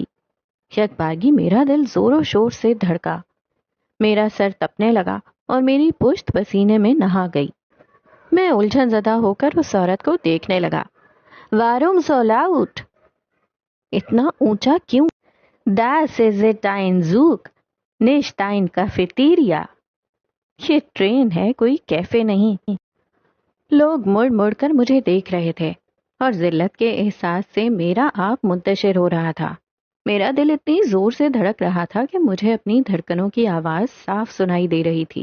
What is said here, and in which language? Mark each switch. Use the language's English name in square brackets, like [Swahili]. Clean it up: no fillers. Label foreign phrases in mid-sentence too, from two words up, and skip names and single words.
[Urdu] یک بارگی میرا دل زور و شور سے دھڑکا، میرا سر تپنے لگا اور میری پشت پسینے میں نہا گئی۔ میں الجھن زدہ ہو کر اس عورت کو دیکھنے لگا۔ [German] Warum so laut, [Urdu] اتنا اونچا کیوں؟ [German] Das ist ein Zug, nicht ein Cafeteria۔ [Urdu] یہ ٹرین ہے، کوئی کیفے نہیں۔ لوگ مڑ مڑ کر مجھے دیکھ رہے تھے اور ذلت کے احساس سے میرا آپ منتشر ہو رہا تھا۔ میرا دل اتنی زور سے دھڑک رہا تھا کہ مجھے اپنی دھڑکنوں کی آواز صاف سنائی دے رہی تھی۔